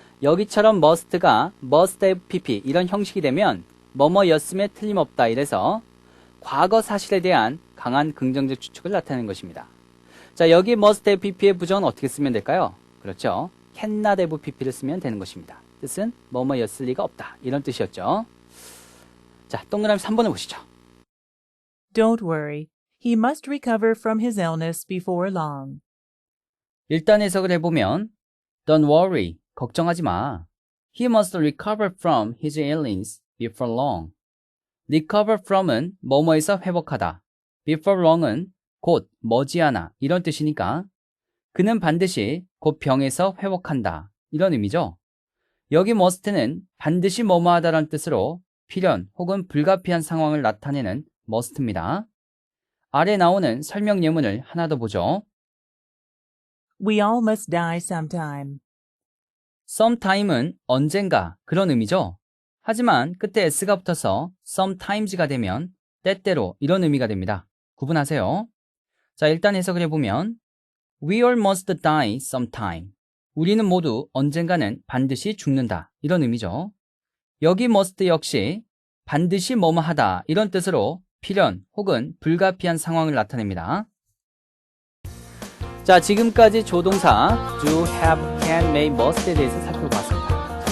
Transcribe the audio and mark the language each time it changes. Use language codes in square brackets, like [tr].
[ko] 여기처럼 must가 must have pp 이런 형식이 되면 뭐뭐였음에 틀림없다 이래서 과거 사실에 대한 강한 긍정적 추측을 나타내는 것입니다. 자, 여기 must have pp의 부정은 어떻게 쓰면 될까요? 그렇죠. cannot have pp를 쓰면 되는 것입니다. 뜻은 뭐뭐였을 리가 없다 이런 뜻이었죠. 자, 동그라미 3번을 보시죠. [en] Don't worry. He must recover from his illness before long. [ko] 일단 해석을 해보면 [en] Don't worry, [ko] 걱정하지 마. [en] He must recover from his illness before long. [ko] recover from은 뭐뭐에서 회복하다. before long은 곧, 머지않아 이런 뜻이니까 그는 반드시 곧 병에서 회복한다 이런 의미죠. 여기 must는 반드시 뭐뭐하다라는 뜻으로 필연 혹은 불가피한 상황을 나타내는 must입니다. 아래 나오는 설명 예문을 하나 더 보죠. [en] We all must die sometime. [ko] sometime은 언젠가 그런 의미죠. 하지만 끝에 s가 붙어서 sometimes가 되면 때때로 이런 의미가 됩니다. 구분하세요. 자, 일단 해석을 해보면 [en] We all must die sometime. [ko] 우리는 모두 언젠가는 반드시 죽는다 이런 의미죠. 여기 must 역시 반드시 뭐뭐 하다 이런 뜻으로 필연 혹은 불가피한 상황을 나타냅니다. 자, 지금까지 조동사 do, have, can, may, must에 대해서 살펴봤습니다.